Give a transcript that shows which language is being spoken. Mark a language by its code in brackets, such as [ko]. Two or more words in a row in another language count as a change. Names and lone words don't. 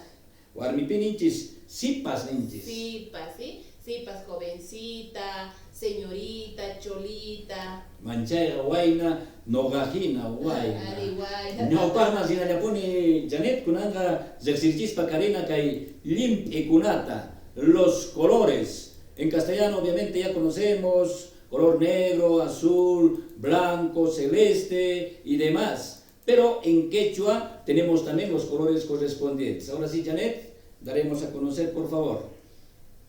[qu] Warmipi ninchis sipas ninchis. Sipas, ¿sí? [es] Sipas, jovencita, señorita, cholita. [qu] Manchayqa wayna, nogajina wayna. Ari wayna. Ñawpaqman sinallapuni Janet kunanqa reqsirichispa karina kay limp'ikunata, [es] los colores. En castellano obviamente ya conocemos color negro, azul, blanco, celeste y demás. Pero en quechua tenemos también los colores correspondientes. Ahora sí, Janet, daremos a conocer, por favor.